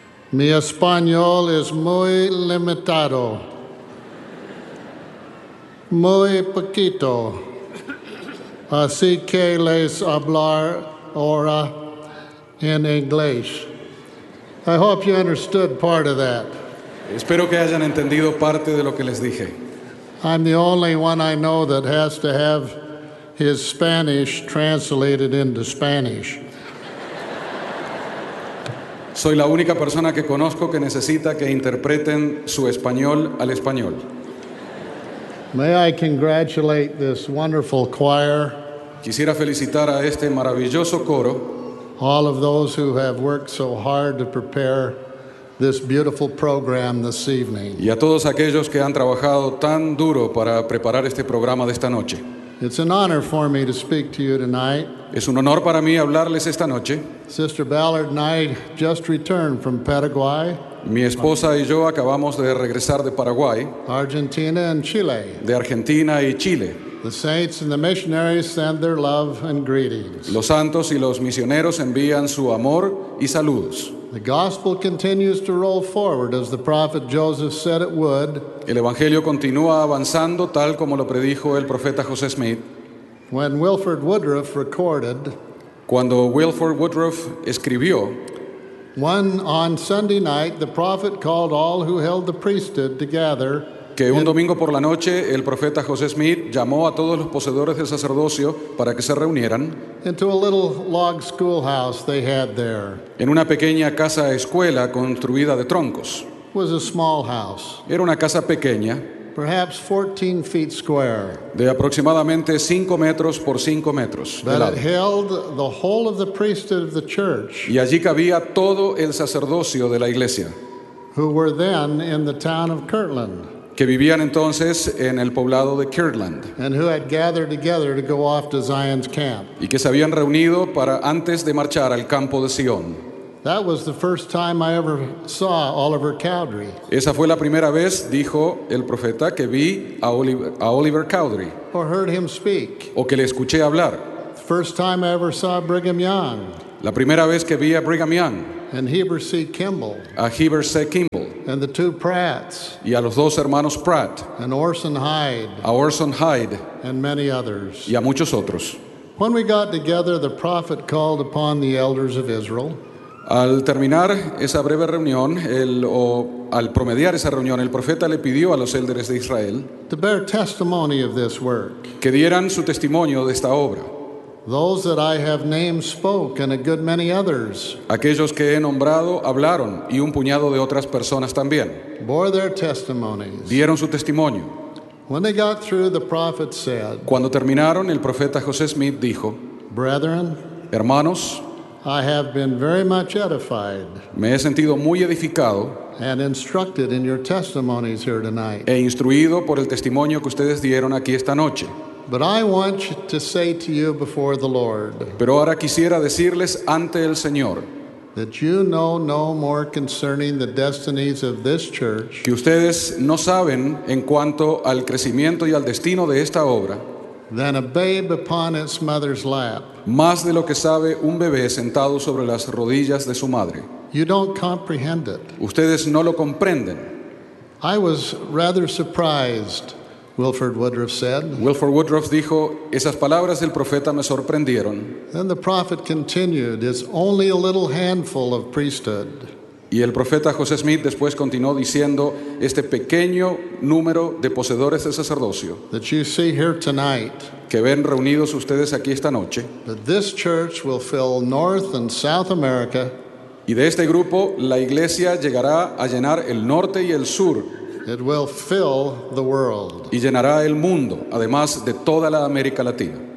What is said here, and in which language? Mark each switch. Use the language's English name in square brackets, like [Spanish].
[Spanish] Mi español es muy limitado, muy poquito, así que les hablar ahora en inglés. [English] I hope you understood part of that. [Spanish] Espero que hayan entendido parte de lo que les dije. [English] I'm the only one I know that has to have his Spanish translated into Spanish. [Spanish] Soy la única persona que conozco que necesita que interpreten su español al español. [English] May I congratulate this wonderful choir? [Spanish] Quisiera felicitar a este maravilloso coro. [English] All of those who have worked so hard to prepare this beautiful program this evening. [Spanish] Y a todos aquellos que han trabajado tan duro para preparar este programa de esta noche. [English] It's an honor for me to speak to you tonight. [Spanish] Es un honor para mí hablarles esta noche. [English] Sister Ballard and I just returned from Paraguay. [Spanish] Mi esposa y yo acabamos de regresar de Paraguay. [English] Argentina and Chile. [Spanish] De Argentina y Chile. [English] The saints and the missionaries send their love and greetings. [Spanish] Los santos y los misioneros envían su amor y saludos. [English] The gospel continues to roll forward as the prophet Joseph said it would. [Spanish] El evangelio continúa avanzando tal como lo predijo el profeta José Smith. [English] When Wilford Woodruff recorded, [Spanish] cuando Wilford Woodruff escribió, [English] one on Sunday night the prophet called all who held the priesthood together. [Spanish] Que un domingo por la noche el profeta José Smith llamó a todos los poseedores del sacerdocio para que se reunieran [English] into a little log schoolhouse they had there. [Spanish] En una pequeña casa escuela construida de troncos. [English] It was a small house. [Spanish] Era una casa pequeña, [English] perhaps 14 feet square, [Spanish] de aproximadamente 5 metros por 5 metros de lado. [English] But it held the whole of the priesthood of the church. [Spanish] Y allí cabía todo el sacerdocio de la iglesia, [English] who were then in the town of Kirtland, [Spanish] que vivían entonces en el poblado de Kirtland, [English] and who had gathered together to go off to Zion's camp, [Spanish] y que se habían reunido para antes de marchar al campo de Sion. [English] That was the first time I ever saw Oliver Cowdery. [Spanish] Esa fue la primera vez, dijo el profeta, que vi a Oliver Cowdery. [English] Or heard him speak. [Spanish] O que le escuché hablar. [English] First time I ever saw Brigham Young. [Spanish] La primera vez que vi a Brigham Young. [English] And Heber C. Kimball. [Spanish] A Heber C. Kimball. [English] And the two Pratts. [Spanish] Y a los dos hermanos Pratt. [English] And Orson Hyde. [Spanish] A Orson Hyde. [English] And many others. [Spanish] Y a muchos otros. [English] When we got together, the prophet called upon the elders of Israel. [Spanish] Al terminar esa breve reunión, al promediar esa reunión, el profeta le pidió a los élderes de Israel [English] to bear testimony of this work, [Spanish] que dieran su testimonio de esta obra. [English] Those that I have named spoke, and a good many others. [Spanish] Aquellos que he nombrado hablaron, y un puñado de otras personas también. [English] Bore their testimonies. [Spanish] Dieron su testimonio. [English] When they got through, the prophet said, [Spanish] cuando terminaron, el profeta José Smith dijo, [English] brethren, [Spanish] hermanos, [English] I have been very much edified. [Spanish] Me he sentido muy edificado. [English] And instructed in your testimonies here tonight. [Spanish] E instruido por el testimonio que ustedes dieron aquí esta noche. [English] But I want to say to you before the Lord. [Spanish] Pero ahora quisiera decirles ante el Señor. [English] That you know no more concerning the destinies of this church. [Spanish] Que ustedes no saben en cuanto al crecimiento y al destino de esta obra. [English] Than a babe upon its mother's lap. [Spanish] Más de lo que sabe un bebé sentado sobre las rodillas de su madre. [English] You don't comprehend it. [Spanish] Ustedes no lo comprenden. [English] I was rather surprised, Wilford Woodruff said. [Spanish] Wilford Woodruff dijo, esas palabras del profeta me sorprendieron. [English] Then the prophet continued, it's only a little handful of priesthood. [Spanish] Y el profeta José Smith después continuó diciendo, este pequeño número de poseedores del sacerdocio [English] that you see here tonight, [Spanish] que ven reunidos ustedes aquí esta noche, [English] that this church will fill North and South America, [Spanish] y de este grupo la iglesia llegará a llenar el norte y el sur, [English] it will fill the world, [Spanish] y llenará el mundo, además de toda la América Latina.